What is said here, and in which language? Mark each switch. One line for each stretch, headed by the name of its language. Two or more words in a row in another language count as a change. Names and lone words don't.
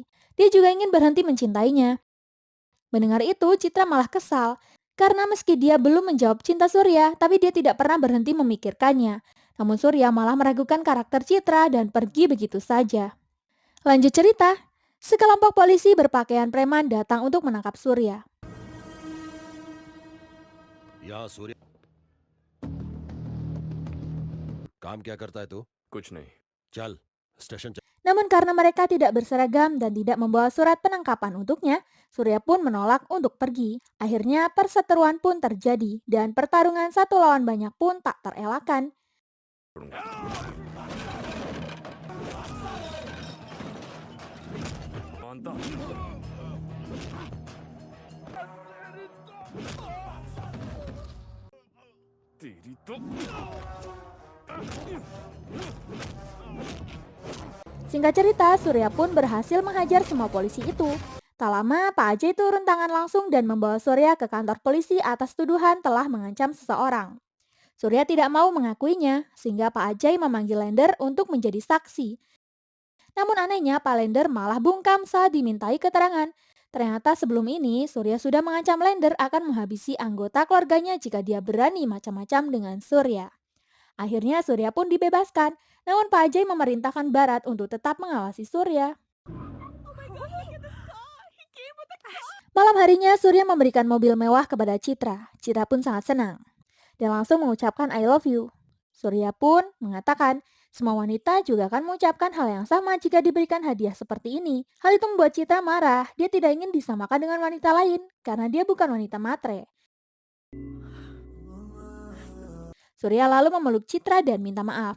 Indonesian: Dia juga ingin berhenti mencintainya. Mendengar itu, Citra malah kesal. Karena meski dia belum menjawab cinta Surya, tapi dia tidak pernah berhenti memikirkannya. Namun Surya malah meragukan karakter Citra dan pergi begitu saja. Lanjut cerita, sekelompok polisi berpakaian preman datang untuk menangkap Surya.
Hindi: यहाँ सूर्य काम क्या करता है तू कुछ नहीं चल स्टेशन चल
Indonesian: Namun karena mereka tidak berseragam dan tidak membawa surat penangkapan untuknya, Surya pun menolak untuk pergi. Akhirnya perseteruan pun terjadi dan pertarungan satu lawan banyak pun tak terelakkan.
Hindi: मानता तेरी तो
Indonesian: Singkat cerita, Surya pun berhasil menghajar semua polisi itu. Tak lama, Pak Ajay turun tangan langsung dan membawa Surya ke kantor polisi atas tuduhan telah mengancam seseorang. Surya tidak mau mengakuinya, sehingga Pak Ajay memanggil Lender untuk menjadi saksi. Namun anehnya, Pak Lender malah bungkam saat dimintai keterangan. Ternyata sebelum ini, Surya sudah mengancam Lender akan menghabisi anggota keluarganya jika dia berani macam-macam dengan Surya. Akhirnya Surya pun dibebaskan, namun Pak Ajay memerintahkan Barat untuk tetap mengawasi Surya.
English: Oh my god, look at the star! He came with a car!
Indonesian: Malam harinya Surya memberikan mobil mewah kepada Citra. Citra pun sangat senang dan langsung mengucapkan
English: I love you.
Indonesian: Surya pun mengatakan, Semua wanita juga akan mengucapkan hal yang sama jika diberikan hadiah seperti ini. Hal itu membuat Citra marah. Dia tidak ingin disamakan dengan wanita lain karena dia bukan wanita matre. Surya lalu memeluk Citra dan minta maaf.